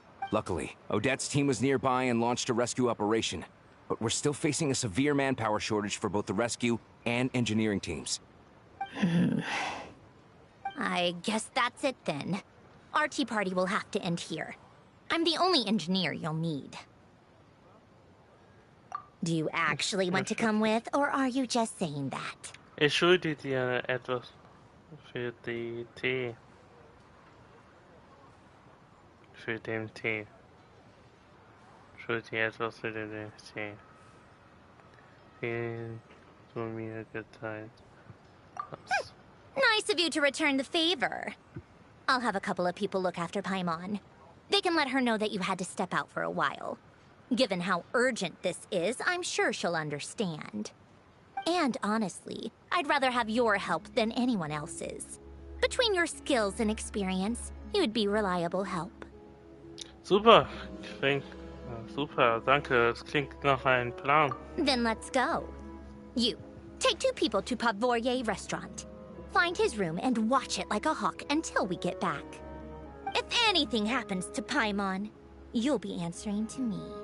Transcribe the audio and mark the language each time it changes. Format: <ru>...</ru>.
<en>Luckily, Odette's team was nearby and launched a rescue operation, but we're still facing a severe manpower shortage for both the rescue and engineering teams. I guess that's it then. Our tea party will have to end here. I'm the only engineer you'll need. Do you actually want to come with, or are you just saying that?</en> <de>Ich schulde dir etwas für die Tee. Für den Tee. Schulde dir etwas für den Tee. Den du mir geteilt hast.</de> <en>Nice of you to return the favor. I'll have a couple of people look after Paimon. They can let her know that you had to step out for a while. Given how urgent this is, I'm sure she'll understand. And honestly, I'd rather have your help than anyone else's. Between your skills and experience, you would be reliable help.</en> <de>Super, klingt super, danke, es klingt nach einem Plan.</de> <en>Then let's go. You, take 2 people to Pavorier restaurant. Find his room and watch it like a hawk until we get back. If anything happens to Paimon, you'll be answering to me.</en>